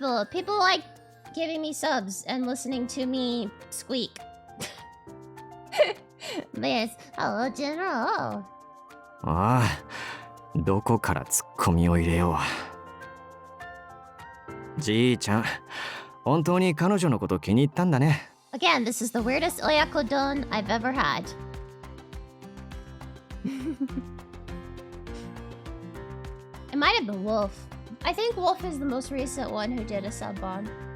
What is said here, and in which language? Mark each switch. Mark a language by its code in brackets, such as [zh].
[en] People like giving me subs and listening to me squeak. Yes, hello, General. [ja] ああ、どこからツッコミを入れよう。じいちゃん、本当に彼女のこと気に入ったんだね。 [en] Again, this is the weirdest oyakodon I've ever had. It might have been Wolf. I think Wolf is the most recent one who did a sub bomb.